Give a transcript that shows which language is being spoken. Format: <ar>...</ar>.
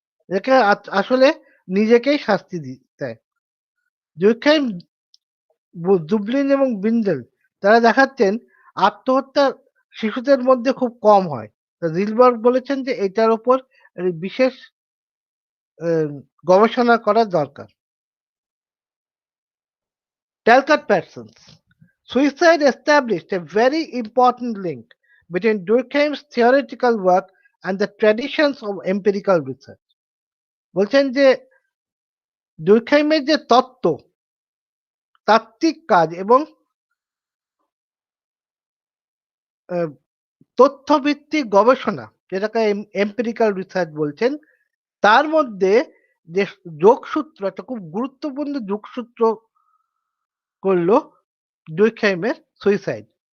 <bn>একে আসলে নিজেকেই শাস্তি দেয়। দুর্খাইম, জুবলিন এবং বিন্ডেল তারা দেখাচ্ছেন আত্মহত্যা শিশুদের মধ্যে খুব কম হয়। জিলবার্গ বলেছেন যে এটার উপর বিশেষ গবেষণা করা দরকার।</bn> <en>Talcott Parsons. Suicide established a very important link between Durkheim's theoretical work and the traditions of empirical research.</en> <bn>বলছেন যে দুর্খাইমের যে তত্ত্ব, তাত্ত্বিক কাজ এবং আহ, তথ্যভিত্তিক গবেষণা, যেটাকে এম্পিরিক্যাল রিসার্চ বলছেন, তার মধ্যে যে যোগসূত্র, একটা খুব গুরুত্বপূর্ণ যোগসূত্র করলো দুর্খাইমের সুইসাইড।</bn>